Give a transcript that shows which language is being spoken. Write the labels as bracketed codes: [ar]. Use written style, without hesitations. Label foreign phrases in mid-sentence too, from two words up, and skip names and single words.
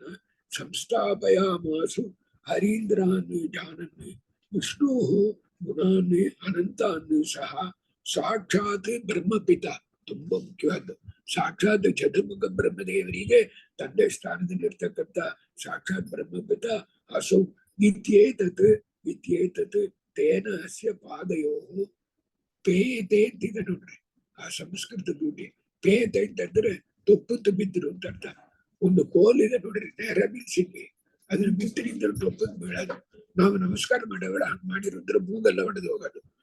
[sa] ಸಂಸ್ಥಾಪಯಾಮಾಸು ಹರೀಂದ್ರಾನ್ ಜಾನನ್ ವಿಷ್ಣು ಗುಣಾನ್ ಅನಂತಾನ್ ಸಹ ಸಾಕ್ಷಾತ್ ಬ್ರಹ್ಮಪಿತ. [kn] ತುಂಬಾ ಮುಖ್ಯವಾದ್ದು ಸಾಕ್ಷಾತ್ ಚತುರ್ಮುಖ ಬ್ರಹ್ಮದೇವರಿಗೆ ತಂದೆ ಸ್ಥಾನದಲ್ಲಿರ್ತಕ್ಕಂಥ [sa] ಸಾಕ್ಷಾತ್ ಬ್ರಹ್ಮಪಿತ ಅಸೌ ಇತ್ಯೇತತ್ ತೇನ ಅಸ್ಯ ಪಾದಯೋ ಪೇತೆ [kn] ಅಂತಿದೆ ನೋಡ್ರಿ. ಆ ಸಂಸ್ಕೃತ ಡ್ಯೂಟಿ ಪೇತೆ ಅಂತಂದ್ರೆ ತೊಪ್ಪತ್ತು ಬಿದ್ದರು ಅಂತ ಅರ್ಥ. ಒಂದು ಕೋಲಿದೆ ನೋಡ್ರಿ ನೇರ ಬೀಳ್ಸಿದ್ವಿ, ಅದನ್ನ ಬಿತ್ತನಿಂದ ತೊಪ್ಪತ್ತು ಬೀಳೋದು. ನಾವು ನಮಸ್ಕಾರ ಮಾಡೋಬೇಡ ಹಂಗ್ ಮಾಡಿರೋದ್ರ ಮೂಗೆಲ್ಲ ಹೊಡೆದು ಹೋಗೋದು.